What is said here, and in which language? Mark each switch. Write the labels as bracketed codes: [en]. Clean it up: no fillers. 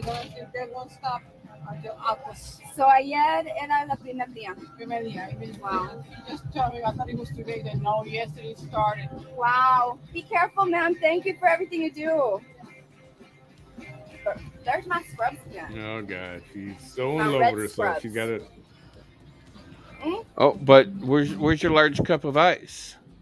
[en] They won't stop until August. [es] So ayer era la primer día. [en] Wow. Just tell me, I thought it was today. Then no, yesterday started. Wow. Be careful, ma'am. Thank you for everything you do. There's my scrubs again. Oh, God. She's so in love with herself. She got it. Oh, but where's your large cup of ice?